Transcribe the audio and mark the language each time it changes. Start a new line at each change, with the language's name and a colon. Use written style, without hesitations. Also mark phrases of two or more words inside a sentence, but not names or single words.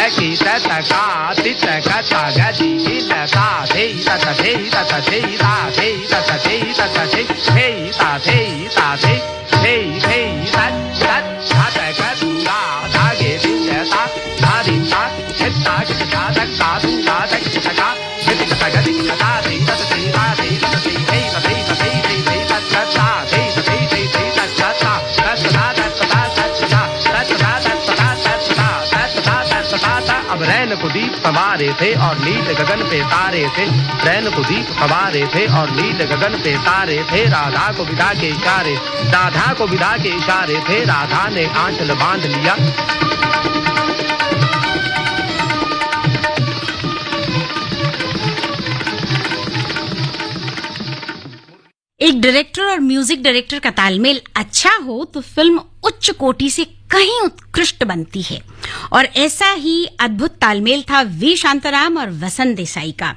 Hindi: तत का तित कथा गति ता थे तत थे तत थे ता थे तत थे तत थे थे ता थे ता थे थे थे तत तत तत कतुला धागे दिता धारि ता चित्ता चित्ता तक ता तू ता तक चित्ता चित्त गति ता थे तत थे ता थे तत थे थे तत थे तत थे थे तत ता थे थे थे थे तत ता तत ता तत ता तत ता तत ता तत ता तत ता तत ता तत ता। अब रैन को दीप संवारे थे और नील गगन पे तारे थे, रैन को दीप संवारे थे और नील गगन पे तारे थे। राधा को विदा के इशारे, राधा को विदा के इशारे थे, राधा ने आंचल बांध लिया। एक डायरेक्टर और म्यूजिक डायरेक्टर का तालमेल अच्छा हो तो फिल्म उच्च कोटि से कहीं उत्कृष्ट बनती है, और ऐसा ही अद्भुत तालमेल था वी शांताराम और वसंत देसाई का।